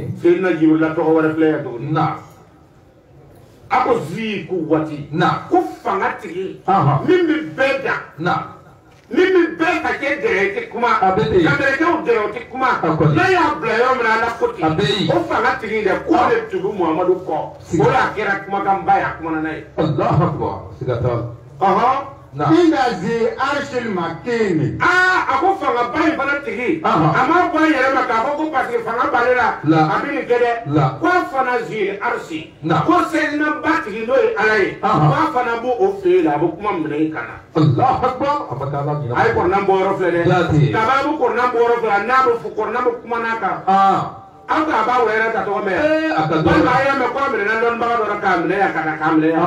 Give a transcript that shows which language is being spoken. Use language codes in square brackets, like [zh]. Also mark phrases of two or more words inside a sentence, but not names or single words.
[bm] seyidina jibrila tɔgɔ wɛrɛ filɛ yan tuguni a ko ziku waati ko fanga tigi min bɛ bɛɛ da min bɛ bɛɛ ka kɛ dɛrɛ tɛ kuma ka mɛrɛkɛw dɛrɛ o tɛ kuma n'a y'a bila yɔrɔ min na ala ko ten o fanga tigi dɛ ko de tugu muhamadu kɔ o de a kɛra kumakanba ye a kumana n'a ye. [ar] الله أكبر [bm] siga t'a la. [ar] عند ذي العرش مكين [bm] a ko fanga ba in fana tigi a ma bɔ a yɛrɛ ma k'a fɔ ko [fr] parce que [bm] fanga b'ale la a bɛ nin kɛ dɛ ko a fana [ar] ذي العرش [bm] ko sɛdina ba tigi n'o ye ala ye ko a fana b'o o fɛ yen la a bɛ kuma minɛ in kana. [ar] الله أكبر [bm] a ye kɔrɔnan bɔ yɔrɔ filɛ dɛ kaba bɛ kɔrɔnan bɔ yɔrɔ filɛ n'a bɛ fɔ kɔrɔnan bɛ kuma n'a kan aw ka a b'a wɛrɛ ta tɔgɔ mɛn walima a y'a mɛn ko a minɛna dɔnnibaga dɔ la k'a minɛ yan ka na k'a minɛ yan.